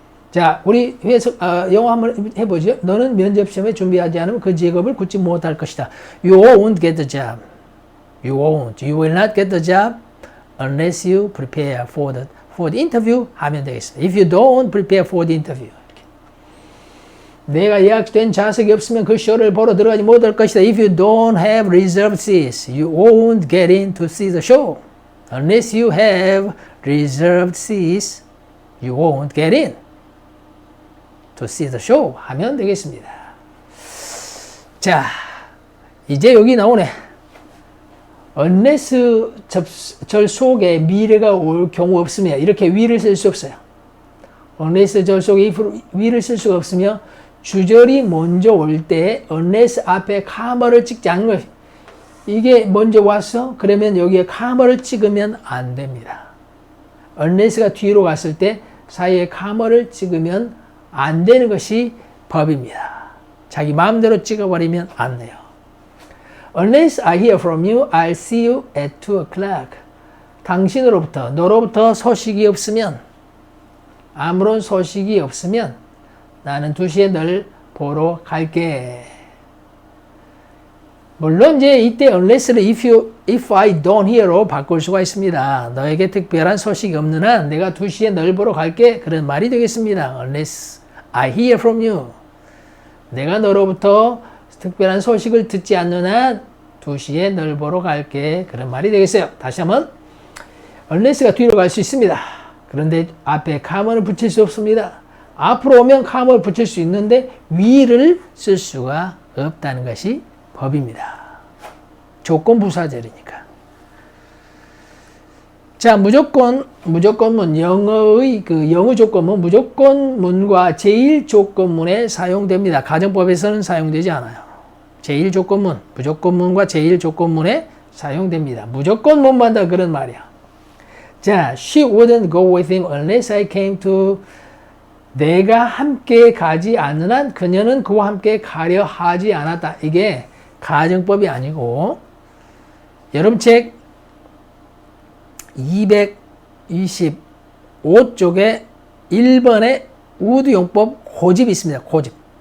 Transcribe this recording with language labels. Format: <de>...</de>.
<ko>자, 우리 영어 한번 해보죠. 너는 면접시험에 준비하지 않으면 그 직업을 굳지 못할 것이다.</ko> <en>You won't get the job. You won't. You will not get the job unless you prepare for the interview</en> <ko>하면 되겠습니다.</ko> <en>If you don't prepare for the interview.</en> <ko>이렇게. 내가 예약된 좌석이 없으면 그 쇼를 보러 들어가지 못할 것이다.</ko> <en>If you don't have reserved seats, you won't get in to see the show. Unless you have reserved seats, you won't get in to see the show</en> <ko>하면 되겠습니다. 자, 이제 여기 나오네. unless 절 속에 미래가 올 경우 없으며 이렇게 will을 쓸 수 없어요. unless 절 속에 will을 쓸 수가 없으며 주절이 먼저 올 때 unless 앞에 카머를 찍지 않는 거예요. 이게 먼저 왔어? 그러면 여기에 카머를 찍으면 안 됩니다. unless가 뒤로 갔을 때 사이에 카머를 찍으면 안 되는 것이 법입니다. 자기 마음대로 찍어버리면 안 돼요.</ko> <en>Unless I hear from you, I'll see you at 2 o'clock.</en> <ko>당신으로부터, 너로부터 소식이 없으면 아무런 소식이 없으면 나는 2시에 널 보러 갈게. 물론 이제 이때 unless를</ko> <en>if I don't hear</en> <ko>로 바꿀 수가 있습니다. 너에게 특별한 소식이 없는 한 내가 2시에 널 보러 갈게. 그런 말이 되겠습니다.</ko> <en>Unless I hear from you.</en> <ko>내가 너로부터 특별한 소식을 듣지 않는 한 2시에 널 보러 갈게. 그런 말이 되겠어요. 다시 한번 unless가 뒤로 갈 수 있습니다. 그런데 앞에 com을 붙일 수 없습니다. 앞으로 오면 com을 붙일 수 있는데 위를 쓸 수가 없다는 것이 법입니다. 조건 부사절이니까. 자, 무조건문, 영어의 그 영어 조건문, 무조건문과 제일 조건문에 사용됩니다. 가정법에서는 사용되지 않아요. 제일 조건문, 무조건문과 제일 조건문에 사용됩니다. 무조건문만 다 그런 말이야.</ko> <en>자, she wouldn't go with him unless I came to.</en> <ko>내가 함께 가지 않는 한 그녀는 그와 함께 가려 하지 않았다. 이게 가정법이 아니고 여러분 책 225쪽에 1번에 우드용법 고집이 있습니다. 고집.</ko>